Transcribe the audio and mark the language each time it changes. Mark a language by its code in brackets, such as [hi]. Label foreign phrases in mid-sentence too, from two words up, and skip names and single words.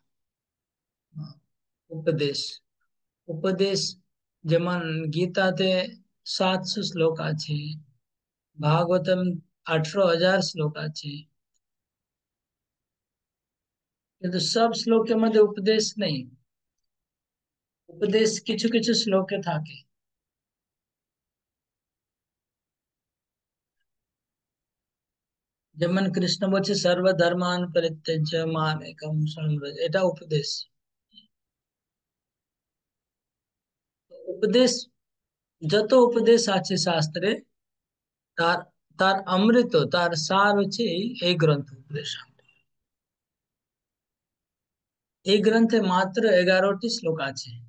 [bn] উপদেশ, উপদেশ যেমন গীতাতে 700 শ্লোক আছে, ভাগবতম 18,000 শ্লোক আছে, কিন্তু সব শ্লোকের মধ্যে উপদেশ নেই। উপদেশ কিছু কিছু শ্লোকে থাকে। যেমন কৃষ্ণ বলছে [sa] সর্বধর্মান পরিত্যজ্য মাম একম শরণং ব্রজ, [bn] এটা উপদেশ। উপদেশ, যত উপদেশ আছে শাস্ত্রে তার তার অমৃত, তার সার হচ্ছে এই গ্রন্থ উপদেশ। এই গ্রন্থে মাত্র 11টি শ্লোক আছে।